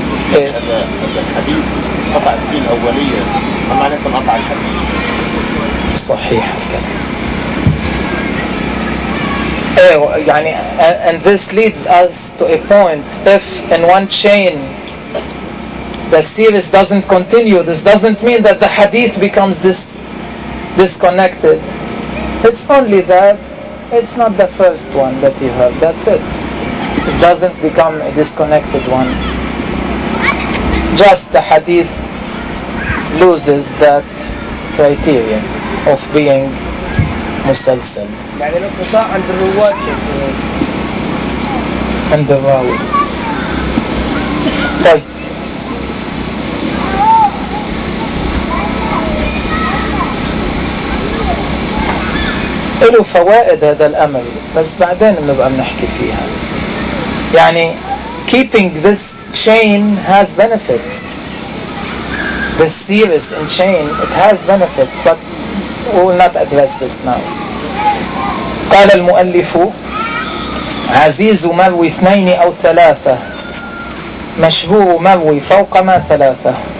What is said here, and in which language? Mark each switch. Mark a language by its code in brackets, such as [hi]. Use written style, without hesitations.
[ar] هذا الحديث قطع الدين أولية أما لكم قطع الحديث صحيح الكلام. [en] And this leads us to a point, if in one chain the series doesn't continue, this doesn't mean that the hadith becomes disconnected. It's only that it's not the first one that you heard, that's it. It doesn't become a disconnected one. Just the hadith loses that criterion of being مسلسل. [ar] يعني لو قطع عند الرواد عند الراوي. طيب له فوائد هذا الامر بس بعدين بنبقى بنحكي فيها. يعني [en] keeping this chain has benefits, this series in chain it has benefits, but we'll not address this now. [ar] قال المؤلف عزيز مروي اثنين او ثلاثة مشهور مروي فوق ما ثلاثة.